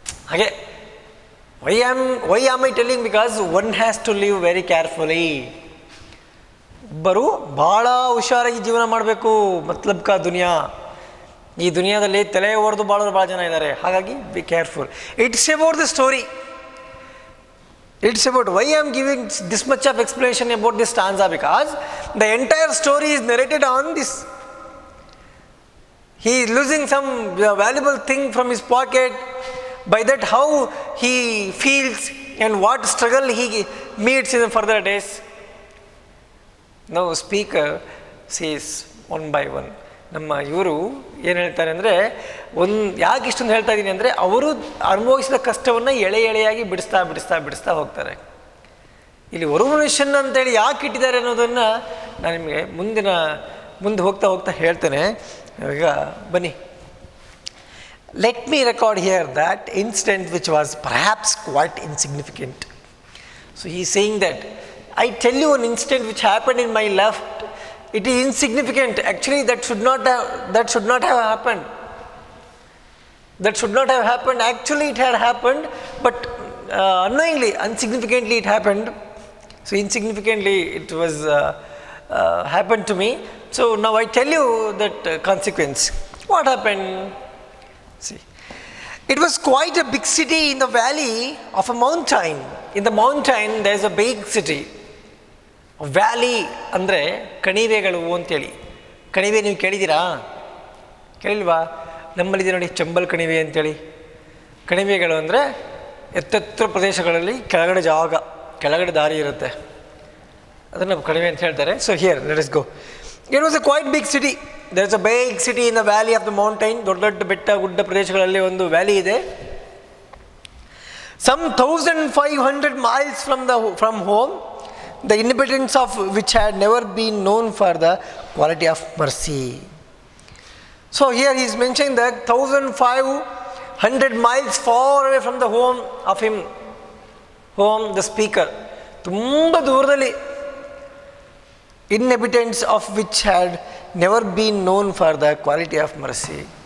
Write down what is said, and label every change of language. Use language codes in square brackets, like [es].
[kn] ಹಾಗೆ [en] Why am I telling, because one has to live very carefully. [kn] ಒಬ್ಬರು ಭಾಳ ಹುಷಾರಾಗಿ ಜೀವನ ಮಾಡಬೇಕು. [hi] ಮತ್ಲಬ್ ಕಾ ದುನಿಯಾ, [kn] ಈ ದುನಿಯಾದಲ್ಲಿ ತಲೆ ಹೊಡೆದು ಬಾಳೋರು ಭಾಳ ಜನ ಇದ್ದಾರೆ. ಹಾಗಾಗಿ [en] Be careful. It's about the story. It's about why I am giving this much of explanation about this stanza, because the entire story is narrated on this. He is losing some valuable thing from his pocket. By that, how he feels and what struggle he meets in the further days. Now speaker says one by one. [kn] ನಮ್ಮ ಇವರು ಏನು ಹೇಳ್ತಾರೆ ಅಂದರೆ, ಯಾಕೆ ಇಷ್ಟೊಂದು ಹೇಳ್ತಾ ಇದ್ದೀನಿ ಅಂದರೆ, ಅವರು ಅನುಭವಿಸಿದ ಕಷ್ಟವನ್ನು ಎಳೆಯಾಗಿ ಬಿಡಿಸ್ತಾ ಹೋಗ್ತಾರೆ. ಇಲ್ಲಿ ಹೊರ ಮನುಷ್ಯನ ಅಂತೇಳಿ ಯಾಕೆ ಇಟ್ಟಿದ್ದಾರೆ ಅನ್ನೋದನ್ನು ನಾನು ನಿಮಗೆ ಮುಂದೆ ಹೋಗ್ತಾ ಹೇಳ್ತೇನೆ. ಈಗ ಬನ್ನಿ, [en] Let me record here that incident which was perhaps quite insignificant. So he is saying that I tell you one incident which happen in my life. It is insignificant. Actually, that should not have happened. That should not have happened. Actually, it had happened, but unknowingly, insignificantly, it happened. So, insignificantly, it was happened to me. So, now I tell you that consequence. What happened? See, it was quite a big city in the valley of a mountain. In the mountain, there is a big city. [kn] Valley ಅಂದರೆ ಕಣಿವೆಗಳು ಅಂತೇಳಿ. ಕಣಿವೆ ನೀವು ಕೇಳಿದ್ದೀರಾ? ಕೇಳಿಲ್ವಾ? ನಮ್ಮಲ್ಲಿದೆ ನೋಡಿ ಚಂಬಲ್ ಕಣಿವೆ ಅಂತೇಳಿ. ಕಣಿವೆಗಳು ಅಂದರೆ ಎತ್ತೆತ್ತರ ಪ್ರದೇಶಗಳಲ್ಲಿ ಕೆಳಗಡೆ ದಾರಿ ಇರುತ್ತೆ, ಅದನ್ನು ಕಣಿವೆ ಅಂತ ಹೇಳ್ತಾರೆ. [en] So here let us go. It was a quite big city. There is a big city in the valley of the mountain. [kn] ದೊಡ್ಡ ಬೆಟ್ಟ ಗುಡ್ಡ ಪ್ರದೇಶಗಳಲ್ಲಿ ಒಂದು ವ್ಯಾಲಿ ಇದೆ. [en] Some 1500 miles from home, the inhabitants of which had never been known for the quality of mercy. So here he is mentioning that 1500 miles far away from the home of the speaker, [kn] tumba dooradalli, [en] inhabitants of which had never been known for the quality of mercy.